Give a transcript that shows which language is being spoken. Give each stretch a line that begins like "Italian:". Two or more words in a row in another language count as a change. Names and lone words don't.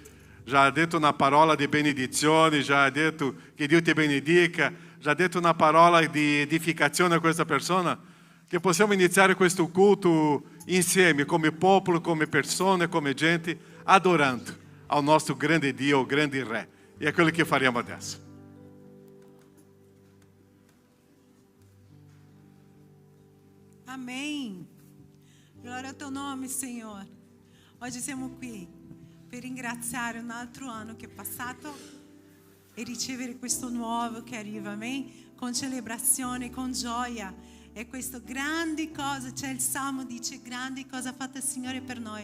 Italian: Já ha detto una parola di benedizione, já ha detto che Dio ti benedica, já ha detto una parola di edificazione a questa persona. Che possiamo iniziare questo culto insieme, come popolo, come persone, come gente, adorando ao nostro grande Dio, o grande Re.
Portuguese: E é aquilo que
Italian: faremo adesso.
Portuguese: Amém. Glória ao teu nome, Senhor.
Italian: Oggi siamo qui per ringraziare un altro anno che è passato e ricevere questo nuovo che arriva, amen? Con celebrazione, con gioia. E questo grandi cosa, c'è il Salmo dice grandi cosa ha fatto il Signore per noi.